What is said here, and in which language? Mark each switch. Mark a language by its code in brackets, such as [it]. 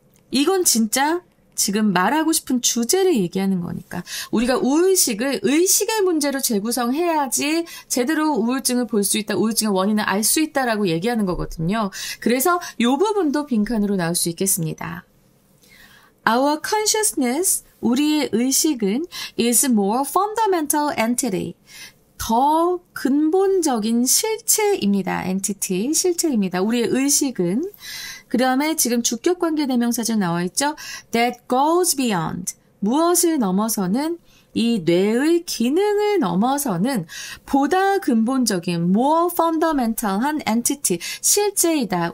[ko] 이건 진짜 지금 말하고 싶은 주제를 얘기하는 거니까. 우리가 의식의 문제로 재구성해야지 제대로 우울증을 볼 수 있다, 우울증의 원인을 알 수 있다라고 얘기하는 거거든요. 그래서 요 부분도 빈칸으로 나올 수 있겠습니다. [en] Our consciousness, [ko] 우리의 의식은 [en] is more fundamental entity. [ko] 더 근본적인 실체입니다. entity, 실체입니다. 우리의 의식은. 그 다음에 지금 주격관계 대명사절 나와 있죠. [en] That goes beyond. [ko] 무엇을 넘어서는 이 뇌의 기능을 넘어서는 보다 근본적인 more fundamental한 entity, 실제이다.